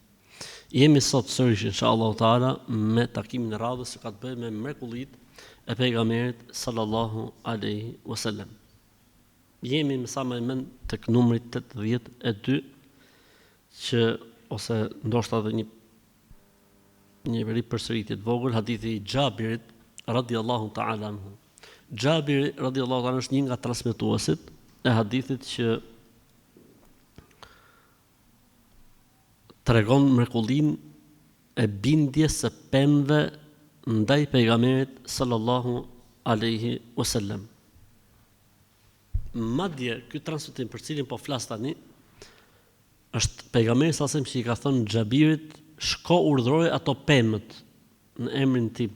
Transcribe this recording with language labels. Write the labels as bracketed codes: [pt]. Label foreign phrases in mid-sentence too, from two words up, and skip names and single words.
[sq] Jemi sot sërish [ar] إن شاء الله تعالى [sq] me takimin e radhës që ka të bëjë me mrekullitë e pejgamberit [ar] صلى الله عليه وسلم. [sq] Jemi me sa më mend tek numri 82 që ose ndoshta edhe një veri përsëritje të vogël, hadithi i Xhabirit [ar] رضي الله تعالى عنه. [sq] Xhabiri [ar] رضي الله تعالى [sq] është një nga transmetuesit e hadithit që tregon mrekullinë e bindjes së pemëve ndaj pejgamberit [ar] صلى الله عليه وسلم. [sq] Madje ky transmetim për cilin po flas tani është pejgamberi [ar] صلى الله عليه وسلم [sq] që i ka thënë Xhabirit, shko urdhëroj ato pemët në emrin tim.